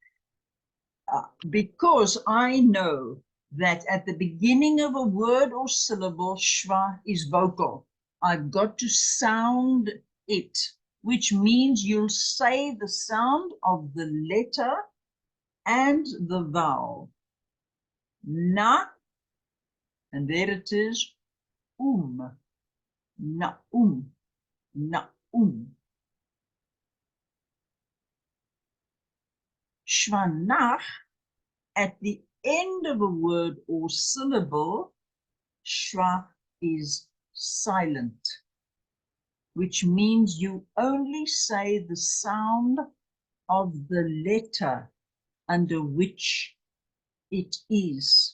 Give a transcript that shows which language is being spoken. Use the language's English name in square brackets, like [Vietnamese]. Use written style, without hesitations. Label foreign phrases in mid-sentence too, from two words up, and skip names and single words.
[English] Because I know that at the beginning of a word or syllable, shwa is vocal. I've got to sound it, which means you'll say the sound of the letter and the vowel. Na, and there it is, na, na, Shvanach, at the end of a word or syllable, shwa is silent, which means you only say the sound of the letter under which it is.